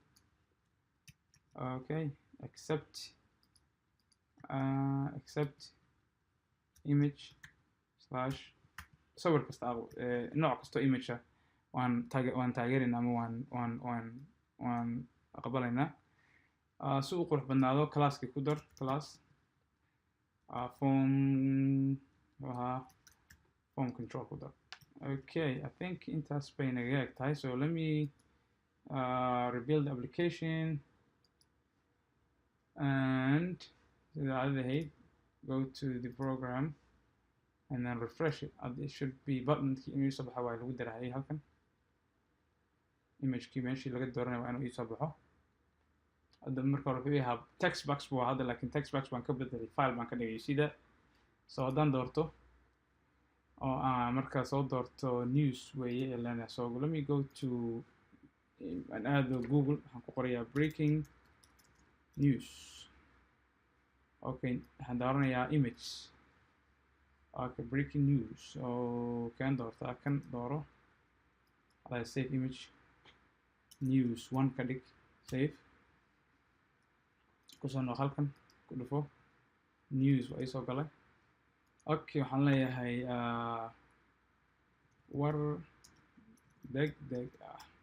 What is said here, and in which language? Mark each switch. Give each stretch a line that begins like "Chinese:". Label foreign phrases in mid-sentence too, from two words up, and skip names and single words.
Somali: Okay, accept image slash sawir kasta nooc kasto image waan taageeraynaa ama waan aqbalaynaa. Si uu qurux badnaado classkii ku dar
English: class form control
Somali: ku dar. Okay,
English: I think
Somali: intaas bay naga eg tahay.
English: So let me rebuild the application and go to the program and then refresh it. It should be button
Somali: inuu soo baxo waa lagu darahayay halkan. Imagekii meeshii laga dooranayo waa inuu ii soo baxo. hadda marka hore wuxuu yahaa
English: text box
Somali: buu hadda, laakiin
English: text box
Somali: baan ka bedelay, file baan ka dhigay sida. So haddaan doorto oo aan markaa soo doorto news weeye elena.
English: So let me go to
Somali: an aado Google, waxaan ku qorayaa breaking news. Okay, waxaan dooranayaa image. Okay, breaking news. So kan doortaa, kan dooro,
English: save image,
Somali: news 1 ka dhig, save. kusoo noq halkan ku dhufo news waa isoo galay. Okay, waxaan leeyahay war degdeg ah.